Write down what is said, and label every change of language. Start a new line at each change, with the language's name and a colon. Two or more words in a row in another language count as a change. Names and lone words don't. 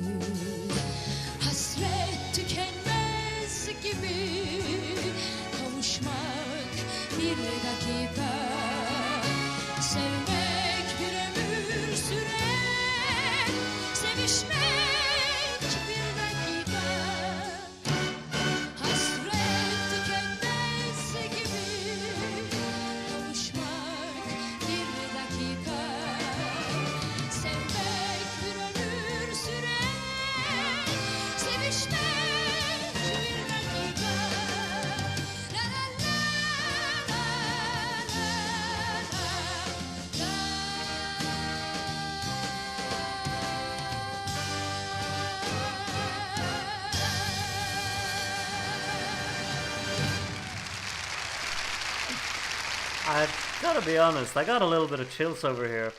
Turkish: Hasret tükenmez gibi kavuşmak bir dakika, sevmek bir ömür sürer, sevişmek bir dakika. Hasret tükenmez gibi kavuşmak bir dakika, sevmek bir ömür sürer, sevişmek bir dakika. La la la la la
English: I've got to be honest, I got a little bit of chills over here.